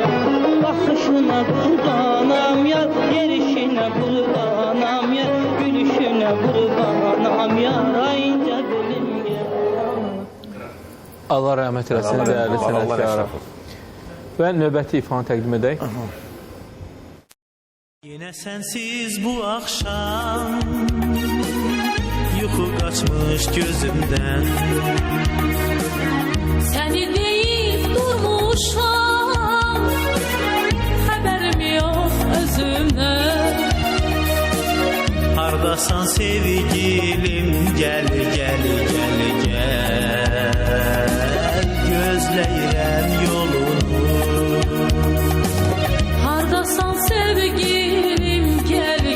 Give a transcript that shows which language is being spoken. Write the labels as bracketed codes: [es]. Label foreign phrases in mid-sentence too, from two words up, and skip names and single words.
[az] Baxışına qurbanam yar, yerişinə qurbanam yar, gülüşünə qurbanam yar, ayınca belim gel. Allah rəhmət eləsin, dəyərli Baloğlan sənətkara. Əşrafov. Və növbəti ifanı təqdim edək. [tr] Yine sensiz bu akşam yuxu kaçmış gözümden. Seni deyip durmuşam Haberim yok özümden [az] Hardasan sevgilim, gel gel gel gel, gözləyirəm yolunu. Hardasan sevgilim gel